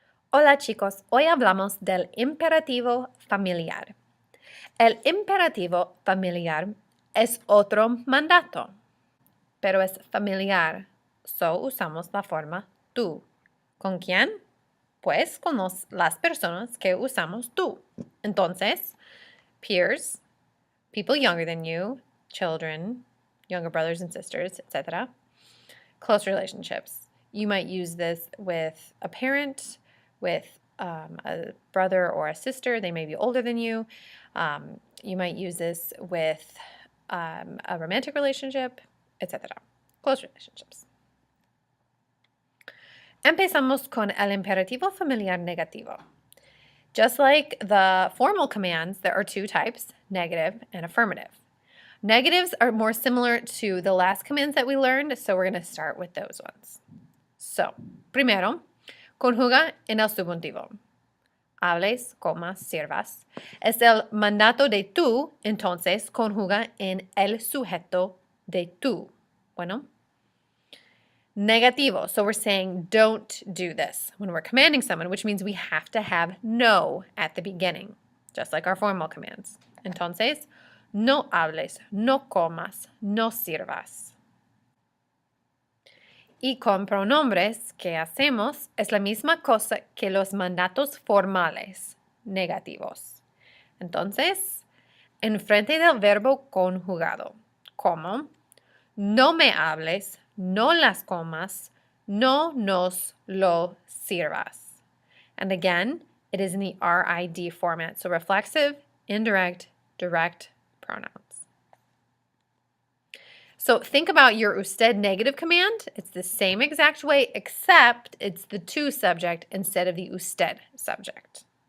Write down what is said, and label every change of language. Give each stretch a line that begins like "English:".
Spanish: Hola chicos, hoy hablamos del imperativo familiar. El imperativo familiar es otro mandato, pero es familiar,
English: so
Spanish: usamos la forma tú. ¿Con quién? Pues con las personas que usamos tú. Entonces,
English: peers, people younger than you, children, younger brothers and sisters, etc. Close relationships. You might use this with a parent, with a brother or a sister. They may be older than you. You might use this with a romantic relationship, etc. Close relationships.
Spanish: Empezamos con el imperativo familiar negativo.
English: Just like the formal commands, there are two types, negative and affirmative. Negatives are more similar to the last commands that we learned, so we're going to start with those ones. So,
Spanish: primero, conjuga en el subjuntivo. Hables, comas, sirvas. Es el mandato de tú, entonces conjuga en el sujeto de tú. Bueno.
English: Negativo, so we're saying don't do this when we're commanding someone, which means we have to have no at the beginning, just like our formal commands.
Spanish: Entonces, no hables, no comas, no sirvas. Y con pronombres, ¿qué hacemos? Es la misma cosa que los mandatos formales, negativos. Entonces, enfrente del verbo conjugado, como, no me hables, no las comas, no nos lo sirvas.
English: And again, it is in the RID format, so reflexive, indirect, direct pronouns. So think about your usted negative command. It's the same exact way, except it's the to subject instead of the usted subject.